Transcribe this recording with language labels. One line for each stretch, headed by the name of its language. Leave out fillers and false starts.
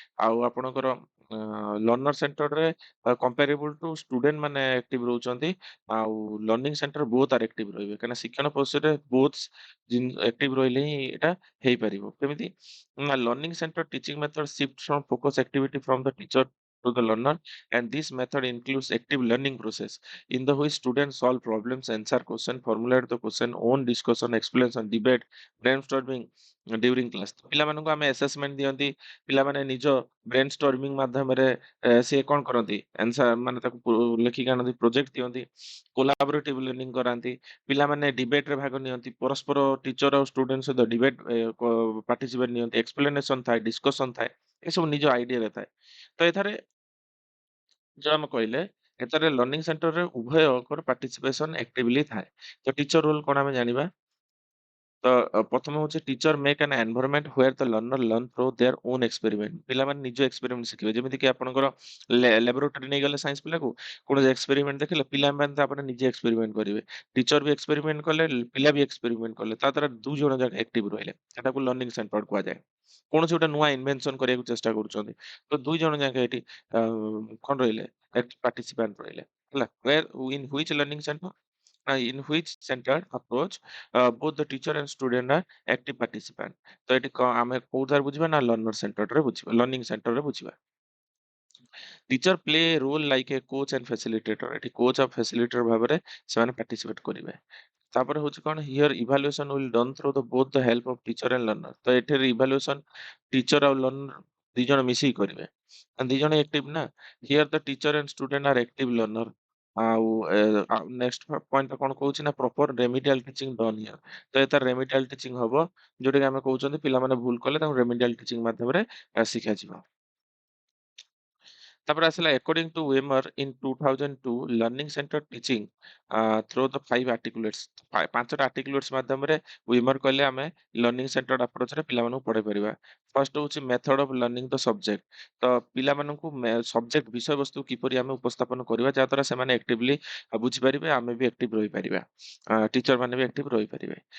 Odia: ଆଉ ଆପଣଙ୍କର learner centred କମ୍ପାରିବୁଲ two student ମାନେ ଆକ୍ଟିଭ ରହୁଛନ୍ତି। ଆଉ ଲର୍ଣ୍ଣିଂ ସେଣ୍ଟର ବୋଥ ଆର ଆକ୍ଟିଭ ରହିବେ କାହିଁକିନା ଶିକ୍ଷଣ ପରିସରରେ ବୋଥ ଆକ୍ଟିଭ ରହିଲେ ହିଁ ଏଟା ହେଇପାରିବ। କେମିତି ନା learning centre
English: Teaching method shift from focus activity from the teacher to the learner, and this method includes active learning process in the which students solve problems, answer question, formulate the question, own discussion, explanation, debate, brainstorming during class.
Odia: ପିଲାମାନଙ୍କୁ ଆମେ assessment ଦିଅନ୍ତି, ପିଲାମାନେ ନିଜ ବ୍ରେନଷ୍ଟର୍ମିଂ ମାଧ୍ୟମରେ ସିଏ କଣ କରନ୍ତି, answer ମାନେ ତାକୁ ଲେଖିକି ଆଣନ୍ତି, ପ୍ରୋଜେକ୍ଟ ଦିଅନ୍ତି, କୋଲାବୋରେଟିଭ ଲର୍ଣ୍ଣିଂ କରାନ୍ତି, ପିଲାମାନେ ଡିବେଟରେ ଭାଗ ନିଅନ୍ତି, ପରସ୍ପର ଟିଚର ଆଉ ଷ୍ଟୁଡେଣ୍ଟ ସହିତ ଡିବେଟ ପାର୍ଟିସିପେଟ ନିଅନ୍ତି, ଏକ୍ସପ୍ଲେନେସନ ଥାଏ, ଡିସ୍କସନ ଥାଏ, ଏସବୁ ନିଜ ଆଇଡିଆରେ ଥାଏ। ତ ଏଠାରେ ଯୋଉ ଆମେ କହିଲେ ଏଥିରେ ଲର୍ଣ୍ଣିଂ ସେଣ୍ଟରରେ ଉଭୟଙ୍କର ପାର୍ଟିସିପେସନ ଆକ୍ଟିଭଲି ଥାଏ। ତ ଟିଚର ରୋଲ କଣ ଆମେ ଜାଣିବା। ତ ପ୍ରଥମ ହଉଛି
English: Teacher make an environment where the learner learn through their own experiment.
Odia: ପିଲାମାନେ ନିଜ ଏକ୍ସପେରିମେଣ୍ଟ ଶିଖିବେ। ଯେମିତି କି ଆପଣଙ୍କର ଲାବୋରେଟୋରୀ ନେଇଗଲେ ସାଇନ୍ସ ପିଲାକୁ କୌଣସି ଏକ୍ସପେରିମେଣ୍ଟ ଦେଖିଲେ ପିଲାମାନେ ତାପରେ ନିଜେ ଏକ୍ସପେରିମେଣ୍ଟ କରିବେ। ଟିଚର ବି ଏକ୍ସପେରିମେଣ୍ଟ କଲେ, ପିଲା ବି ଏକ୍ସପେରିମେଣ୍ଟ କଲେ, ତା ଦ୍ୱାରା ଦୁଇ ଜଣ ଯାକ ଆକ୍ଟିଭ ରହିଲେ। ସେଟାକୁ ଲର୍ଣ୍ଣିଂ ସେଣ୍ଟର କୁହାଯାଏ। କୌଣସି ଗୋଟେ ନୂଆ ଇନଭେନସନ କରିବାକୁ ଚେଷ୍ଟା କରୁଛନ୍ତି, ତ ଦୁଇ ଜଣ ଯାକ ଏଠି କଣ ରହିଲେ, ପାର୍ଟିସିପାଣ୍ଟ ରହିଲେ, ହେଲା।
English: in which learning center in which centered approach both the teacher and student are active participant।
Odia: ତ ଏଠି ଆମେ କୋଉଠାରେ ବୁଝିବା ନା ଲର୍ନର ସେଣ୍ଟରରେ ବୁଝିବା, ଲର୍ଣ୍ଣିଂ ସେଣ୍ଟରରେ ବୁଝିବା।
English: Teacher play a role like a coach and facilitator.
Odia: ଏଠି କୋଚ୍ ଆଉ ଫ୍ୟାସିଲିଟେଟର ଭାବରେ ସେମାନେ ପାର୍ଟିସିପେଟ କରିବେ। ତାପରେ ହଉଛି କଣ,
English: Here evaluation will done through the both the help of teacher and learner.
Odia: ତ ଏଠାରେ ଇଭାଲୁଏସନ ଟିଚର ଆଉ ଲର୍ନର ଦି ଜଣ ମିଶିକି କରିବେ, ଦି ଜଣ ଆକ୍ଟିଭ ନା।
English: Here the teacher and student are active learner.
Odia: ଆଉ ନେକ୍ସଟ ପଏଣ୍ଟ କଣ କହୁଛି ନା
English: Proper remedial teaching done here.
Odia: ତ ଏତାର ରେମିଡିଆଲ ଟିଚିଂ ହବ, ଯୋଉଟା କି ଆମେ କହୁଛନ୍ତି ପିଲାମାନେ ଭୁଲ କଲେ ତାଙ୍କୁ ରେମିଡିଆଲ ଟିଚିଂ ମାଧ୍ୟମରେ ଶିଖାଯିବ। ତାପରେ ଆସିଲା
English: according to Wemer in 2002 learning center teaching through the 5 articulates।
Odia: ପାଞ୍ଚଟା articulates ମାଧ୍ୟମରେ ୱିମର କହିଲେ ଆମେ ଲର୍ଣ୍ଣିଂ ସେଣ୍ଟର୍ଡ ଆପ୍ରୋଚରେ ପିଲାମାନଙ୍କୁ ପଢେଇ ପାରିବା। ଫର୍ଷ୍ଟ ହଉଛି
English: Method of learning the subject.
Odia: ତ ପିଲାମାନଙ୍କୁ ସବଜେକ୍ଟ ବିଷୟବସ୍ତୁ କିପରି ଆମେ ଉପସ୍ଥାପନ କରିବା ଯାହାଦ୍ୱାରା ସେମାନେ ଆକ୍ଟିଭଲି ବୁଝିପାରିବେ, ଆମେ ବି ଆକ୍ଟିଭ ରହିପାରିବା, ଟିଚର ମାନେ ବି ଆକ୍ଟିଭ ରହିପାରିବେ।